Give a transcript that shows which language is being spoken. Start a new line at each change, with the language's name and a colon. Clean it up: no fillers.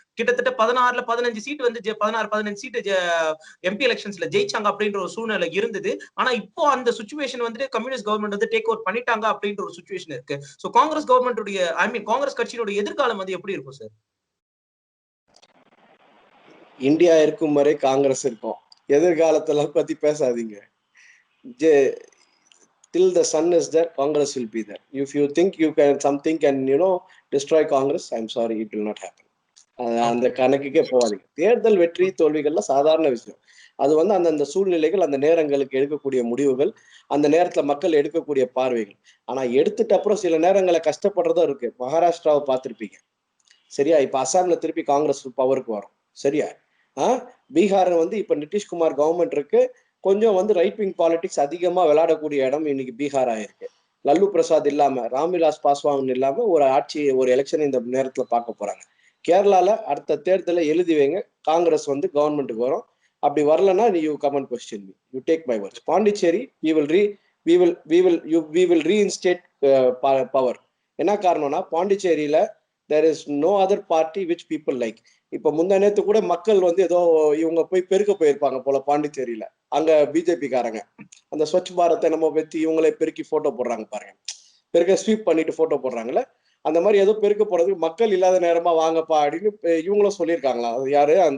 Tamil: கிட்டத்தட்ட 16ல 15 சீட் வந்து 16 15 seat MP எலெக்ஷன்ஸ்ல ஜெயிச்சாங்க அப்படின்ற ஒரு சூழ்நிலை இருந்தது. ஆனா இப்போ அந்த சுச்சுவேஷன் வந்துட்டு கம்யூனிஸ்ட் கவர்மெண்ட் வந்து டேக் ஓவர் பண்ணிட்டாங்க அப்படின்ற ஒரு சுச்சுவேஷன் இருக்கு. சோ காங்கிரஸ் கவர்மெண்ட் காங்கிரஸ் கட்சியோட எதிர்காலம் வந்து எப்படி இருக்கும் சார்? இந்தியா இருக்கும் வரை காங்கிரஸ் இருக்கும். எதிர்காலத்துல பத்தி பேசாதீங்க.
English: Till the sun is there, Congress will be there. If you think you can something can destroy Congress, I'm sorry, it will not happen.
Tamil: அந்த கணக்குக்கே போகாதீங்க. தேர்தல் வெற்றி தோல்விகள்லாம் சாதாரண விஷயம். அது வந்து அந்தந்த சூழ்நிலைகள், அந்த நேரங்களுக்கு எடுக்கக்கூடிய முடிவுகள், அந்த நேரத்துல மக்கள் எடுக்கக்கூடிய பார்வைகள். ஆனா எடுத்துட்ட அப்புறம் சில நேரங்களை கஷ்டப்படுறதும் இருக்கு. மகாராஷ்டிராவை பார்த்திருப்பீங்க. சரியா? இப்ப அசாம்ல திருப்பி காங்கிரஸ் பவருக்கு வரும். சரியா? பீகார் வந்து இப்ப நிதிஷ்குமார் கவர்மெண்ட் இருக்கு. கொஞ்சம் வந்து ரைட் விங் பாலிடிக்ஸ் அதிகமா விளையாடக்கூடிய இடம் இன்னைக்கு பீகார் ஆயிருக்கு. லல்லு பிரசாத் இல்லாம, ராம்விலாஸ் பாஸ்வான் இல்லாம ஒரு ஆட்சி, ஒரு எலெக்ஷன் இந்த நேரத்துல பார்க்க போறாங்க. கேரளால அடுத்த தேர்தலை எழுதி வைங்க, காங்கிரஸ் வந்து கவர்மெண்ட்டுக்கு வரும்.
English: அப்படி வரலன்னா you come and question me, you take my words. Pondicherry we will reinstate power.
Tamil: என்ன காரணம்னா
English: பாண்டிச்சேரியில there is no other party which people like.
Tamil: இப்ப முந்தா நேத்து கூட மக்கள் வந்து ஏதோ இவங்க போய் பெருக்க போயிருப்பாங்க போல பாண்டிச்சேரியில. அங்க பிஜேபி காரங்க அந்த ஸ்வச் பாரத்தை நம்ம வச்சு இவங்களே பெருக்கி போட்டோ போடுறாங்க பாருங்க. பெருக்க ஸ்வீப் பண்ணிட்டு போட்டோ போடுறாங்கல்ல, அந்த மாதிரி ஏதோ பெருக்க போறதுக்கு மக்கள் இல்லாத நேரமா வாங்கப்பா அப்படின்னு இவங்களும் சொல்லியிருக்காங்களா? அது யாரு?